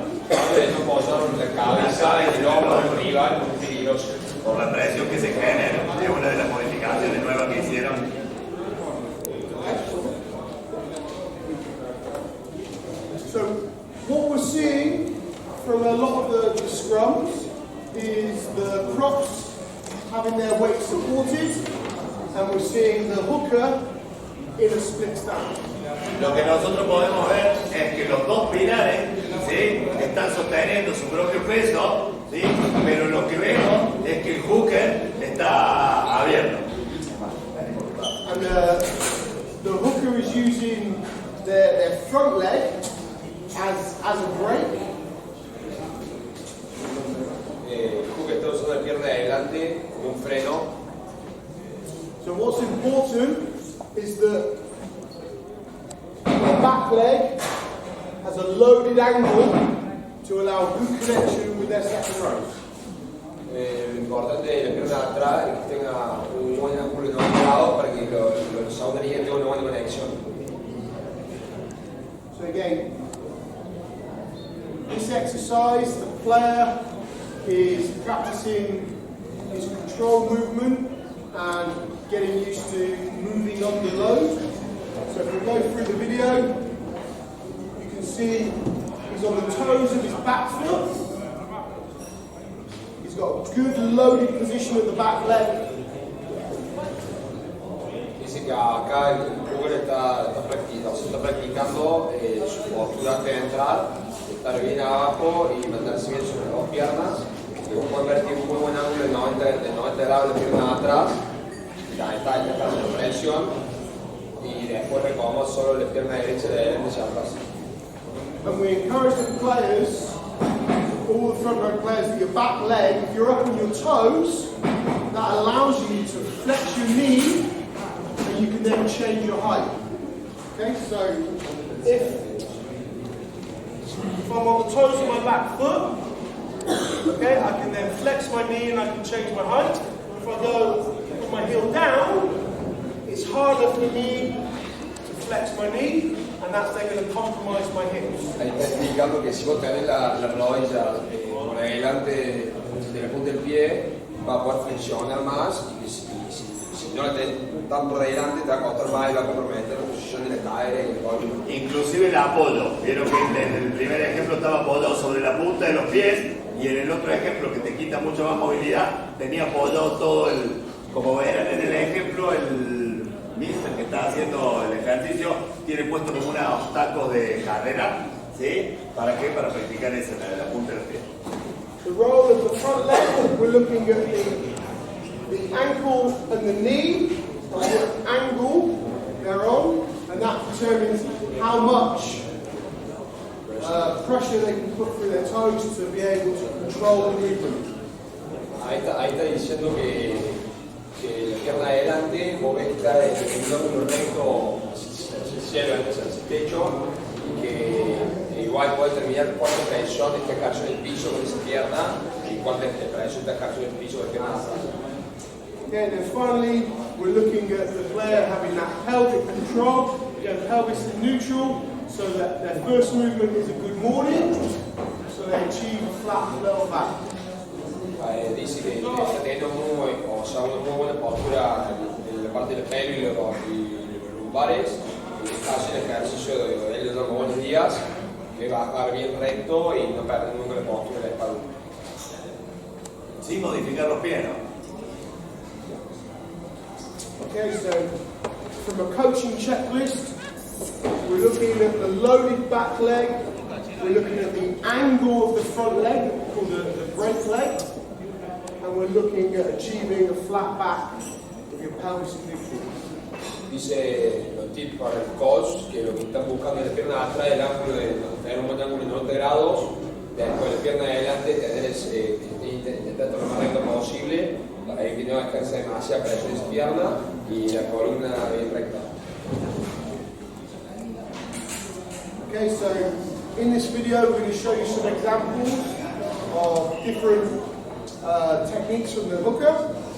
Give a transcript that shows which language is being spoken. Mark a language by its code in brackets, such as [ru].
[es] De no posar la cabeza en el hombro del rival muy peligroso. Por la presión que se genera, es una de las modificaciones nuevas que hicieron. [en] So, what we're seeing from a lot of the scrums is the props having their weight supported, and we're seeing the hooker in a split stand. [es] Lo que nosotros podemos ver es que los dos pilares, ¿sí?, están sosteniendo su propio peso, ¿sí?, pero lo que vemos es que el hooker está abierto. [en] And the hooker is using their front leg as a brake. [es] El hooker está usando la pierna de adelante como un freno. [en] So what's important is that the back leg has a loaded angle to allow good connection with their second row. [es] Lo importante de la pierna de atrás es que tenga un buen ángulo levantado para que los segunda línea tengan una buena conexión. [en] So again, this exercise, the player is practicing his control movement and getting used to moving under load. So if we go through the video, you can see he's on the toes of his back foot. He's got a good loaded position at the back leg. [es] Dice que acá el hooker está practicando su postura antes de entrar, estar bien abajo y mantenerse bien sobre las dos piernas. Y vos pueden ver que tiene un muy buen ángulo de 90 grados de la pierna de atrás. Ya está haciendo presión. Y después recogemos solo la pierna derecha de adelante hacia atrás. [en] And we encourage the players, all the front row players, that your back leg, if you're up on your toes, that allows you to flex your knee and you can then change your height. Okay, so if I'm on the toes of my back foot, okay, I can then flex my knee and I can change my height. If I go with my heel down, it's harder for me to flex my knee, and that's then going to compromise my hips. [es] Ahí está indicando que si vos tenés la rodilla por adelante de la punta del pie, va a poder flexionar más y si no la tenés tan por delante te va a costar más y va a comprometer la posición de la cadera y el golpe. Inclusive el apoyo. Vieron que en el primer ejemplo estaba apoyado sobre la punta de los pies y en el otro ejemplo que te quita mucho más movilidad tenía apoyado todo el, como verán en el ejemplo, el mister que está haciendo el ejercicio tiene puesto como unos tacos de carrera, ¿sí? ¿Para qué? Para practicar eso, la punta de los pies. [en] The role of the front leg, we're looking at the ankle and the knee, and what angle they're on, and that determines how much pressure they can put through their toes to be able to control the movement. [es] Ahí está diciendo que la pierna de adelante, vos ves que está en un ángulo recto hacia el cielo, hacia el techo, y que igual puede determinar cuánta presión está ejerciendo el piso con esa pierna y cuánta presión está ejerciendo el piso con la pierna de atrás. [en] Okay, and then finally, we're looking at the player having that pelvic control, again, pelvis in neutral, so that their first movement is a good morning, so they achieve a flat lower back. [es] dice que está teniendo una muy buena postura en la parte del pelo y los lumbares, y está haciendo el ejercicio de él los buenos días, que va a bajar bien recto y no perder nunca la postura de la espalda. Sin modificar los pies, ¿no? [en] Okay, so from a coaching checklist, we're looking at the loaded back leg, we're looking at the angle of the front leg, called the break leg, and we're looking at achieving a flat back with your pelvis obliquely. [es] Dice los tips para el coach que lo que están buscando es la pierna de atrás, el ángulo de tener un buen ángulo de 90 grados, después la pierna de adelante, intentar lo más recto posible, que no descanse demasiada presión en su pierna y la columna bien recta. [en] Okay, so in this video we're going to show you some examples of different techniques from the hooker.